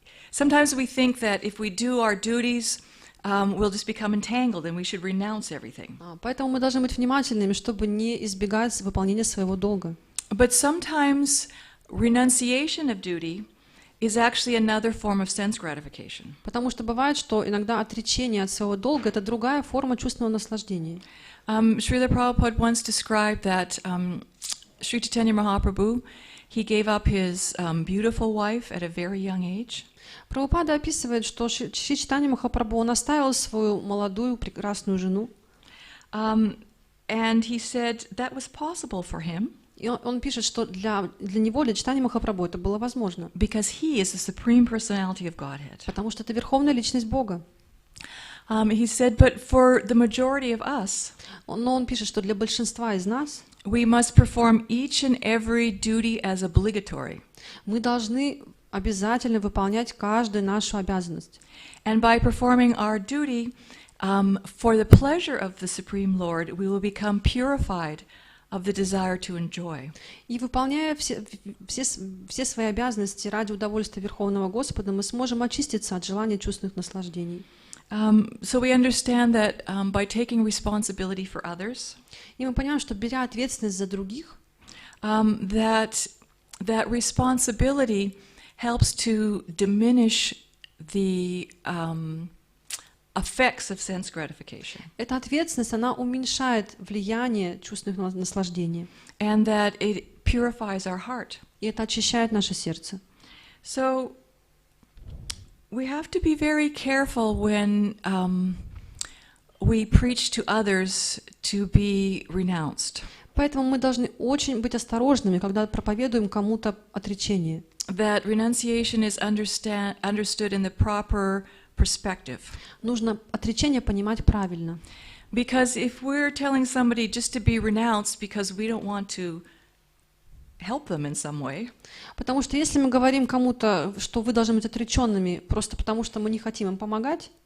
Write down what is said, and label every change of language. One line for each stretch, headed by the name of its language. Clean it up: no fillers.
English: Sometimes we think that if we do our duties, we'll just become entangled and we should renounce everything.
Russian: Поэтому мы должны быть внимательными, чтобы не избегать выполнения своего долга.
English: But sometimes renunciation of duty is actually another form of sense gratification.
Russian: Потому что бывает, что иногда отречение от своего долга — это другая форма чувственного наслаждения.
English: Srila Prabhupada once described that Sri Chaitanya Mahaprabhu, he gave up his beautiful wife at a very young age.
Russian: Прабхупада описывает, что Шри Чайтанья Махапрабху, он оставил свою молодую прекрасную жену.
English: And he said that was possible for him.
Russian: И он пишет, что для него, для Чайтаньи Махапрабху это было возможно.
English: Because he is the supreme personality of Godhead.
Russian: Потому что это верховная личность Бога.
English: He said, but for the majority of us,
Russian: Но он пишет, что для большинства из нас
English: we must perform each and every duty as obligatory.
Russian: мы должны обязательно выполнять каждую нашу обязанность.
English: And by performing our duty for the pleasure of the Supreme Lord, we will become purified of the desire to enjoy.
Russian: И выполняя все свои обязанности ради удовольствия Верховного Господа, мы сможем очиститься от желания чувственных наслаждений.
English: So we understand that by taking responsibility for others,
Russian: И мы понимаем, что беря ответственность за других,
English: that responsibility helps to diminish the effects of sense gratification.
Russian: эта ответственность, она уменьшает влияние чувственных наслаждений.
English: And that it purifies our heart.
Russian: И это очищает наше сердце.
English: So we have to be very careful when we preach to others to be renounced.
Russian: Поэтому мы должны очень быть осторожными, когда проповедуем кому-то отречение.
English: That renunciation is understood in the proper perspective.
Russian: Нужно отречение понимать правильно.
English: Because if we're telling somebody just to be renounced because we don't want to help them in some way,
Russian: Потому что если мы говорим кому-то, что вы должны быть отреченными просто потому, что мы не хотим им помогать,